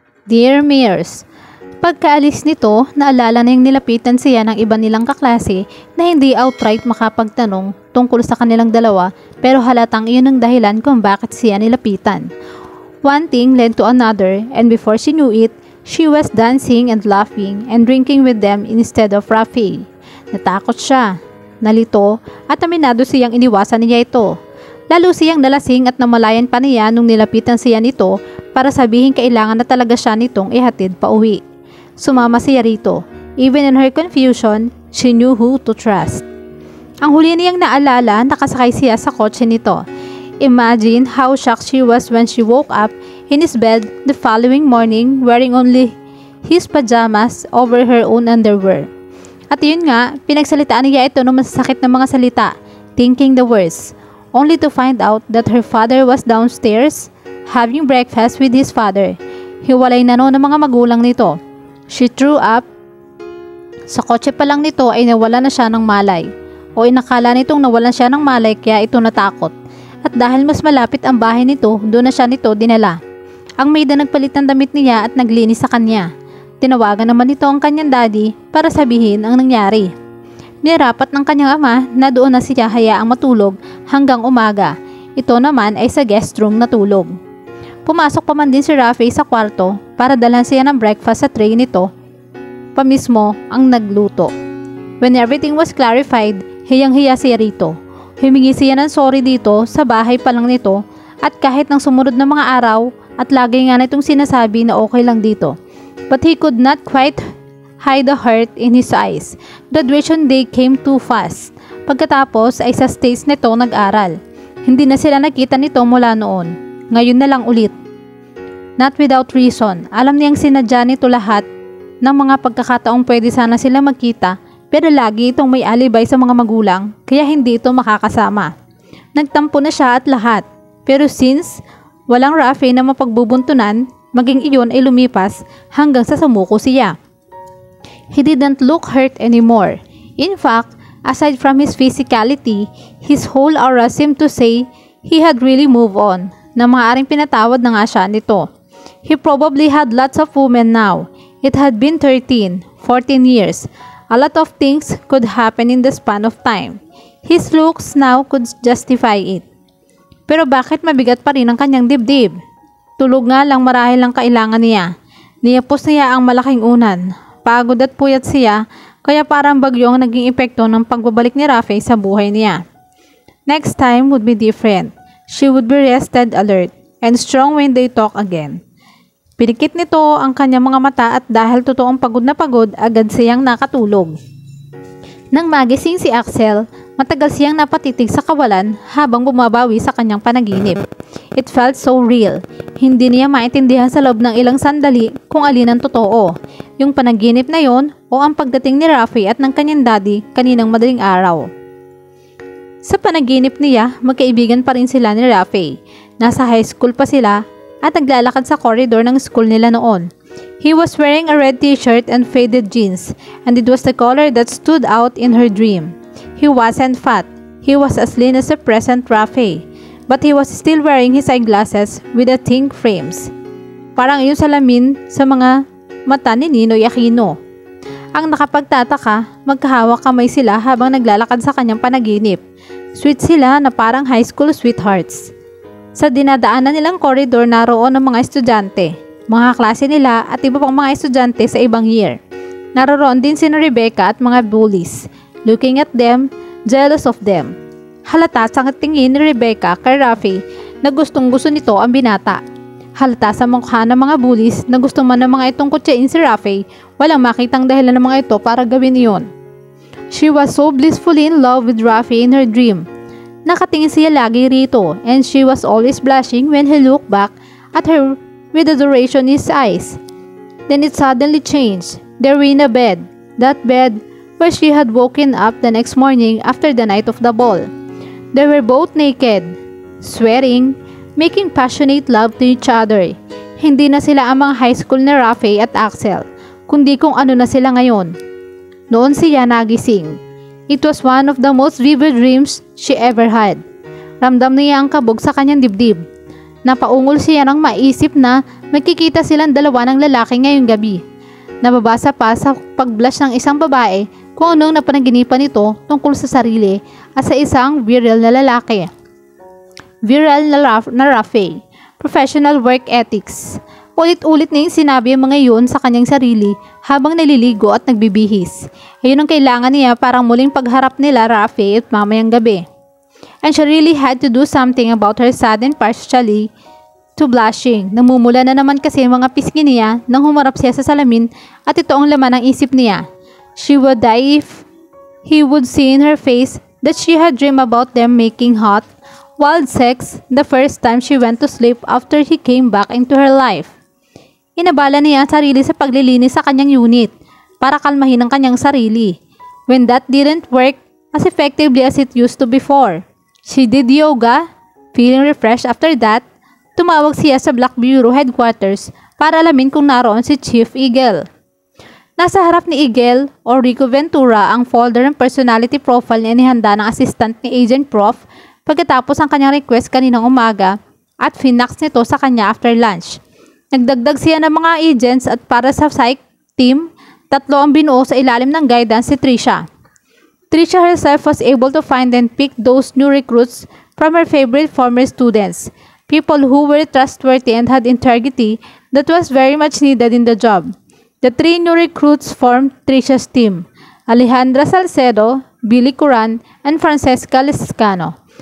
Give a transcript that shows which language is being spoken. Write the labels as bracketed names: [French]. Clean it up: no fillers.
[Filipino] Dear Mears, pagkaalis nito, naalala na yung nilapitan siya ng iba nilang kaklase na hindi outright makapagtanong tungkol sa kanilang dalawa pero halatang iyon ang dahilan kung bakit siya nilapitan. [English] One thing led to another and before she knew it, she was dancing and laughing and drinking with them instead of Rafi. [Filipino] Natakot siya, nalito at aminado siyang iniwasan niya ito. Lalo siyang nalasing at namalayan pa niya nung nilapitan siya nito para sabihin kailangan na talaga siya nitong ihatid pa uwi. Sumama siya rito. [English] Even in her confusion, she knew who to trust. [Filipino] Ang huli niyang naalala, nakasakay siya sa kotse nito. [English] Imagine how shocked she was when she woke up in his bed the following morning wearing only his pajamas over her own underwear. [Filipino] At yun nga, pinagsalitaan niya ito ng masasakit na mga salita, [English] thinking the worst, only to find out that her father was downstairs having breakfast with his father. [Filipino] Hiwalay na noon ng mga magulang nito. [English] She threw up. [Filipino] Sa kotse pa lang nito ay nawala na siya ng malay. O inakala nitong nawalan siya ng malay kaya ito natakot. At dahil mas malapit ang bahay nito, doon na siya nito dinala. Ang maid na nagpalit ng damit niya at naglinis sa kanya. Tinawagan naman nito ang kanyang daddy para sabihin ang nangyari. Nirapat ng kanyang ama na doon na siya hayaang matulog hanggang umaga. Ito naman ay sa guest room natulog. Pumasok pa man din si Rafi sa kwarto para dalhan siya ng breakfast sa tray nito. Pamismo ang nagluto. [English] When everything was clarified, [Filipino] hiyang-hiya siya rito. Humingi siya ng sorry dito sa bahay pa lang nito at kahit ng sumunod na mga araw at lagi nga nitong sinasabi na okay lang dito. [English] But he could not quite hide the hurt in his eyes. Graduation day came too fast. [Filipino] Pagkatapos ay sa States nito nag-aral. Hindi na sila nakita nito mula noon. Ngayon na lang ulit. [English] Not without reason. [Filipino] Alam niyang sinadya nito lahat ng mga pagkakataong pwede sana sila magkita pero lagi itong may alibay sa mga magulang kaya hindi ito makakasama. Nagtampo na siya at lahat. Pero since walang Rafi na mapagbubuntunan, maging iyon ay lumipas hanggang sa sumuko siya. [English] He didn't look hurt anymore. In fact, aside from his physicality, his whole aura seemed to say he had really moved on, [Filipino] na maaaring pinatawad na nga siya nito. [English] He probably had lots of women now. It had been 13, 14 years. A lot of things could happen in the span of time. His looks now could justify it. [Filipino] Pero bakit mabigat pa rin ang kanyang dibdib? Tulog nga lang marahil ang kailangan niya. Niyapos niya ang malaking unan. Pagod at puyat siya, kaya parang bagyo ang naging epekto ng pagbabalik ni Rafi sa buhay niya. [English] Next time would be different. She would be rested, alert, and strong when they talk again. [Filipino] Pinikit nito ang kanyang mga mata at dahil totoong pagod na pagod, agad siyang nakatulog. Nang magising si Axel, matagal siyang napatitig sa kawalan habang bumabawi sa kanyang panaginip. [English] It felt so real. [Filipino] Hindi niya maintindihan sa loob ng ilang sandali kung alin ang totoo. Yung panaginip na yon o ang pagdating ni Rafi at ng kanyang daddy kaninang madaling araw. Sa panaginip niya, magkaibigan pa rin sila ni Rafi. Nasa high school pa sila at naglalakad sa corridor ng school nila noon. [English] He was wearing a red t-shirt and faded jeans, and it was the color that stood out in her dream. He wasn't fat. He was as lean as the present Rafi, but he was still wearing his eyeglasses with the think frames. [Filipino] Parang iyon salamin sa mga mata ni Ninoy Aquino. Ang nakapagtataka, magkahawak kamay sila habang naglalakad sa kanyang panaginip. Sweet sila na parang high school sweethearts. Sa dinadaanan nilang koridor naroon ang mga estudyante, mga klase nila at iba pang mga estudyante sa ibang year. Naroon din sina Rebecca at mga bullies. [English] Looking at them, jealous of them. [Filipino] Halata sa tingin ni Rebecca kay Rafi na gustong-gusto nito ang binata. Halata sa mukha ng mga bullies na gusto man ng mga itong kutsain si Rafi, walang makitang dahilan ng mga ito para gawin iyon. [English] She was so blissfully in love with Rafi in her dream. [Filipino] Nakatingin siya lagi rito [English] and she was always blushing when he looked back at her with adoration in his eyes. Then it suddenly changed. They were in a bed. That bed where she had woken up the next morning after the night of the ball. They were both naked, swearing, making passionate love to each other. [Filipino] Hindi na sila ang mga high school na Rafi at Axel, kundi kung ano na sila ngayon. Noon siya nagising. [English] It was one of the most vivid dreams she ever had. [Filipino] Ramdam niya ang kabog sa kanyang dibdib. Napaungol siya nang maisip na magkikita silang dalawa ng lalaki ngayong gabi. Nababasa pa sa pagblush ng isang babae kung anong napanaginipan nito tungkol sa sarili at sa isang virile na lalaki. Virile na Rafe, professional work ethics. Ulit-ulit na yung sinabi ang mga yun sa kanyang sarili habang naliligo at nagbibihis. Ayun ang kailangan niya parang muling pagharap nila Rafe at mamayang gabi. [English] And she really had to do something about her sudden partially to blushing. [Filipino] Namumula na naman kasi mga pisngi niya nang humarap siya sa salamin at ito ang laman ng isip niya. [English] She would die if he would see in her face that she had dreamed about them making hot, wild sex the first time she went to sleep after he came back into her life. [Filipino] Inabala niya ang sarili sa paglilinis sa kanyang unit para kalmahin ang kanyang sarili. [English] When that didn't work as effectively as it used to before. She did yoga, feeling refreshed after that. [Filipino] Tumawag siya sa Black Bureau headquarters para alamin kung naroon si Chief Eagle. Nasa harap ni Eagle o Rico Ventura ang folder ng personality profile na inihanda ng assistant ni Agent Prof pagkatapos ang kanyang request kaninang umaga at finax nito sa kanya [English] after lunch. [Filipino] Nagdagdag siya ng mga agents at para sa psych team, 3 ang binuo sa ilalim ng guidance si Trisha. [English] Trisha herself was able to find and pick those new recruits from her favorite former students, people who were trustworthy and had integrity that was very much needed in the job. The 3 new recruits formed Trisha's team, Alejandra Salcedo, Billy Curan, and Francesca Lescano.